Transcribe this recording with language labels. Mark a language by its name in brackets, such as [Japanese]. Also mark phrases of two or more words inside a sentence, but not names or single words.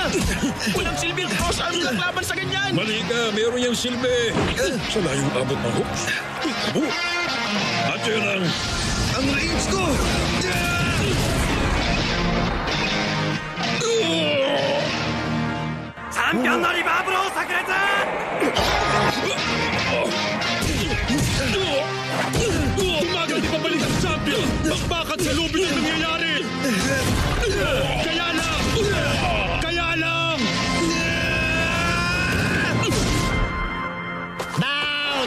[Filipino] Walang silbing cross-arm lang laban sa ganyan. Mali ka, meron niyang silbi. Sa layong abot ng hooks. Abo. At yun Ang range ko! [Japanese] Champion のリバーブロー炸裂! [Filipino] Tumagal di pabalik ang champion! Bakbakan sa lubid ang nangyayari! Kaya lang! Kaya lang! Down!